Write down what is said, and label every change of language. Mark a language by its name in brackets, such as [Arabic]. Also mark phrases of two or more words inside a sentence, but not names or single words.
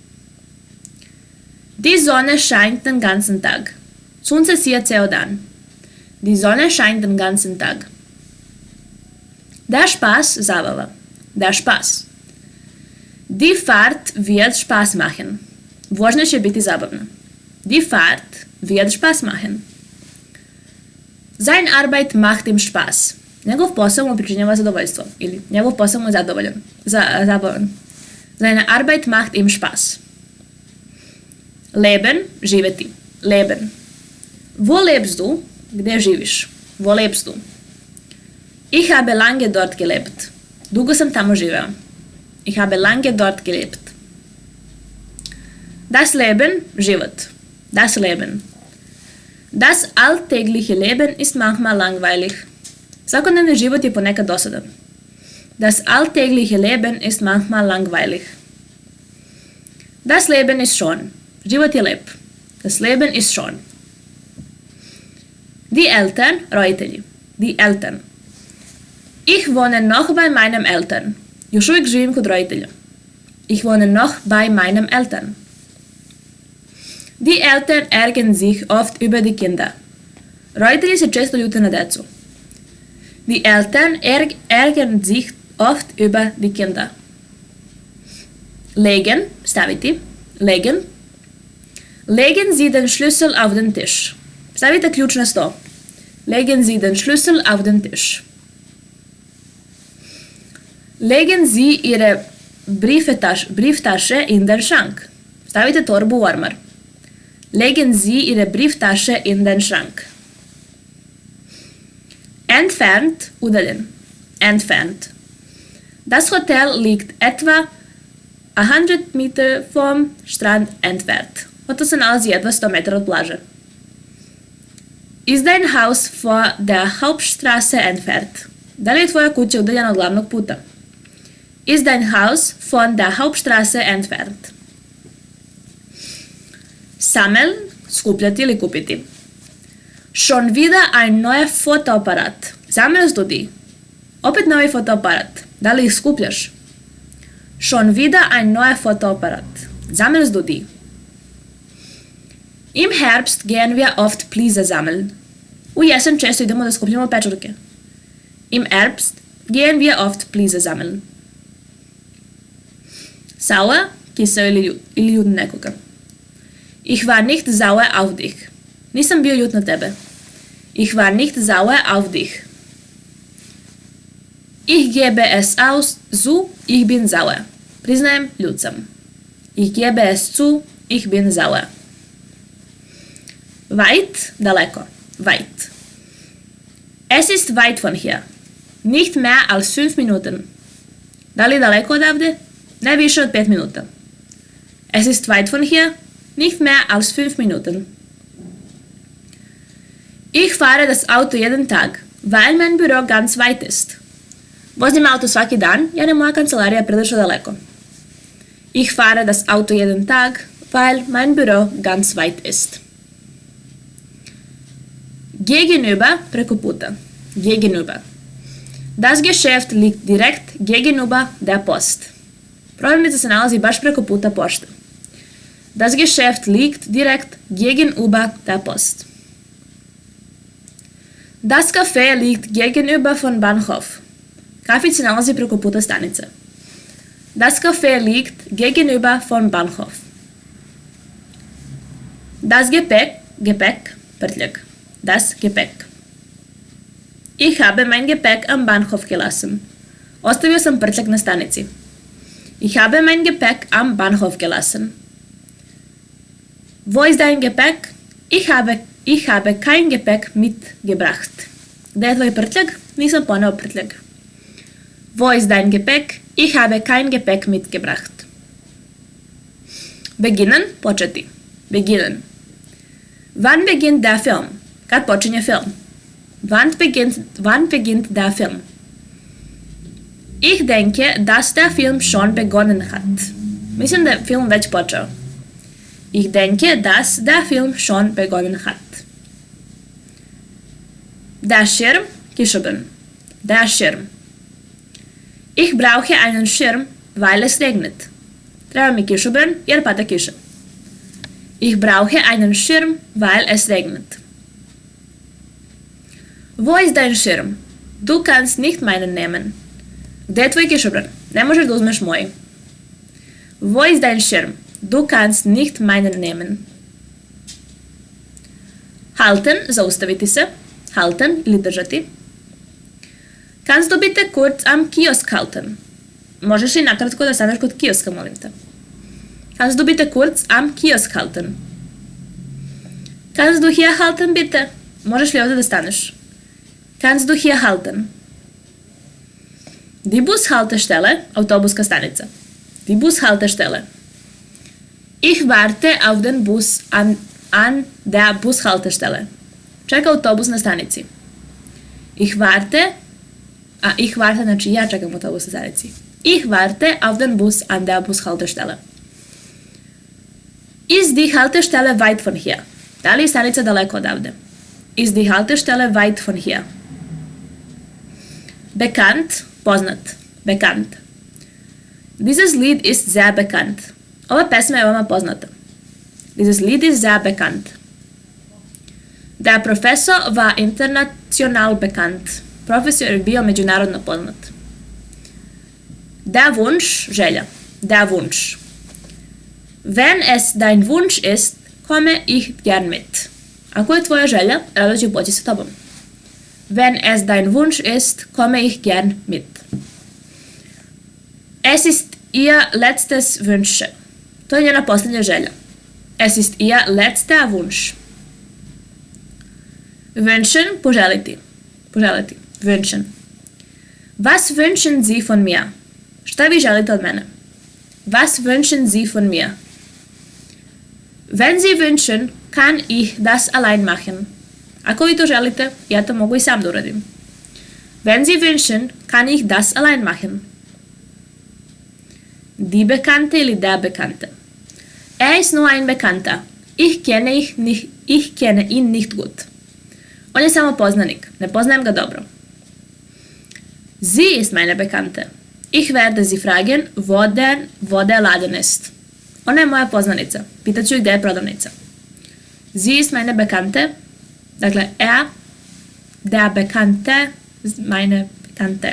[German] Die Sonne scheint den ganzen Tag. [Serbian] Sunce sije ceo dan. [German] Die Sonne scheint den ganzen Tag. Der Spaß, zabava. Der Spaß. Die Fahrt wird Spaß machen. [Serbian] Vožnja će biti zabavna. [German] Die Fahrt wird Spaß machen. Sein Arbeit macht ihm Spaß. [Serbian] Njegov posao mu pričinjava zadovoljstvo. Ili njegov posao mu je zabavan. [German] Seine Arbeit macht ihm Spaß. Leben, živeti. Leben. Wo lebst du? [Serbian] Gde živiš? [German] Wo lebst du? Ich habe lange dort gelebt. [Serbian] Dugo sam tamo živeo. [German] Ich habe lange dort gelebt. Das Leben, život. Das Leben. Das alltägliche Leben ist manchmal langweilig. [Serbian] Svakodnevni život je ponekad dosadan. [German] Das alltägliche Leben ist manchmal langweilig. Das Leben ist schön. [Serbian] Život je lep. [German] Das Leben ist schön. Die Eltern, roditelji. Die Eltern. Ich wohne noch bei meinen Eltern. [Serbian] Još uvijek živim kod roditelja. [German] Ich wohne noch bei meinen Eltern. Die Eltern ärgern sich oft über die Kinder. [Serbian] Roditelji se često ljute na decu. [German] Die Eltern ärgern sich oft über die Kinder. Legen, staviti. Legen. Legen Sie den Schlüssel auf den Tisch. [Serbian] Stavite ključ na sto. [German] Legen Sie den Schlüssel auf den Tisch. Legen Sie Ihre Brieftasche in den Schrank. [Serbian] Stavite torbu u ormar. [German] Legen Sie Ihre Brieftasche in den Schrank. Entfernt, udaljen. Entfernt. Das Hotel liegt etwa 100 Meter vom Strand entfernt. [Serbian] Hotel se nalazi jedva 100 metara od plaže. [German] Ist dein Haus vor der Hauptstraße entfernt? [Serbian] Da li je tvoja kuća udaljena od glavnog puta? [German] Ist dein Haus von der Hauptstraße entfernt? Sammeln, [Serbian] skupljati ili kupiti. [German] Schon wieder ein neuer Fotoapparat. Sammelst du die? [Serbian] Opet novi fotoaparat. Da li ih skupljaš? [German] Schon wieder ein neuer Fotoapparat. Sammelst du die? Im Herbst gehen wir oft Pliese sammeln. [Serbian] U jesen često idemo da skupljamo pečurke. [German] Im Herbst gehen wir oft Pliese sammeln. Sauer, [Serbian] kiseo ili ljut nekoga. [German] Ich war nicht sauer auf dich. [Serbian] Nisam bio ljut na tebe. [German] Ich war nicht sauer auf dich. Ich gebe es aus, zu, ich bin sauer. [Serbian] Priznajem, ljut sam. [German] Ich gebe es zu, ich bin sauer. Weit, daleko. Weit. Es ist weit von hier. Nicht mehr als 5 Minuten. [Serbian] Da li daleko odavde? Ne više od 5 minuta. [German] Es ist weit von hier. Nicht mehr als 5 Minuten. Ich fahre das Auto jeden Tag, weil mein Büro ganz weit ist. [Serbian] Vozim auto svaki dan, jer je moja kancelarija prilično daleko. [German] Ich fahre das Auto jeden Tag, weil mein Büro ganz weit ist. Gegenüber, [Serbian] preko puta. [German] Gegenüber. Das Geschäft liegt direkt gegenüber der Post. [Serbian] Prodavnica se nalazi baš preko puta pošte. [German] Das Geschäft liegt direkt gegenüber der Post. Das Café liegt gegenüber von Bahnhof. [Serbian] Kafić se nalazi preko puta stanice. [German] Das Café liegt gegenüber von Bahnhof. Das Gepäck, prtljag. Das Gepäck. Ich habe mein Gepäck am Bahnhof gelassen. [Serbian] Ostavio sam prtljag na stanici. [German] Ich habe mein Gepäck am Bahnhof gelassen. Wo ist dein Gepäck? Ich habe kein Gepäck mitgebracht. [Serbian] Gde je tvoj prtljag? Nisam poneo prtljag. [German] Wo ist dein Gepäck? Ich habe kein Gepäck mitgebracht. Beginnen, početi. Beginnen. Wann beginnt der Film? [Serbian] Kad počinje film? [German] Wann beginnt der Film? Ich denke, dass der Film schon begonnen hat. [Serbian] Mislim da je film već počeo. [German] Ich denke, dass der Film schon begonnen hat. Der Schirm, Kischobern. Der Schirm. Ich brauche einen Schirm, weil es regnet. [Serbian] Treba mi kišobran jer pada kiša. [German] Ich brauche einen Schirm, weil es regnet. Wo ist dein Schirm? Du kannst nicht meinen nehmen. [Serbian] Gde je tvoj kišobran? Ne možeš da uzmeš moj. [German] Wo ist dein Schirm? Du kannst nicht meinen nehmen. Halten, [Serbian] zaustaviti se. Halten ili držati. [German] Kannst du bitte kurz am Kiosk halten? [Serbian] Možeš li nakratko da staneš kod kioska, molim te. [German] Kannst du bitte kurz am Kiosk halten? Kannst du hier halten, bitte? [Serbian] Možeš li ovdje da staneš? [German] Kannst du hier halten? Die Bushaltestelle, [Serbian] autobuska stanica. [German] Die Bushaltestelle. Ich warte auf den Bus an der Bushaltestelle. [Serbian] Čeka autobus na stanici. [German] Ich warte, [Serbian] znači ja čekam autobus na stanici. [German] Ich warte auf den Bus an der Bushaltestelle. Ist die Haltestelle weit von hier? [Serbian] Da li je stanica daleko odavde? [German] Ist die Haltestelle weit von hier? Bekannt, poznat. Bekannt. Dieses Lied ist sehr bekannt. [Serbian] Ova pesma je veoma poznata. [German] Dieses Lied ist sehr bekannt. Der Professor war international bekannt. [Serbian] Profesor je bio međunarodno poznat. [German] Der Wunsch, želja. Der Wunsch. Wenn es dein Wunsch ist, komme ich gern mit. [Serbian] Ako je tvoja želja, rado ću poći sa tobom. [German] Wenn es dein Wunsch ist, komme ich gern mit. Es ist ihr letztes Wünsche. [Serbian] To je njena posljednja želja. [German] Es ist ihr letzter Wunsch. Wünschen, [Serbian] poželiti. Poželiti. [German] Wünschen. Was wünschen Sie von mir? [Serbian] Šta vi želite od mene? [German] Was wünschen Sie von mir? Wenn Sie wünschen, kann ich das allein machen. [Serbian] Ako vi to želite, ja to mogu i sam da uradim. [German] Wenn Sie wünschen, kann ich das allein machen. Die Bekannte ili der Bekannte. Er ist nur ein Bekannter. Ich kenne ihn nicht gut. [Serbian] On je samo poznanik. Ne poznajem ga dobro. [German] Sie ist meine Bekannte. Ich werde sie fragen, wo der Laden ist. [Serbian] Ona je moja poznanica. Pitaću gdje je prodavnica. [German] Sie ist meine Bekannte. Dakle, der Bekannte, meine Bekannte.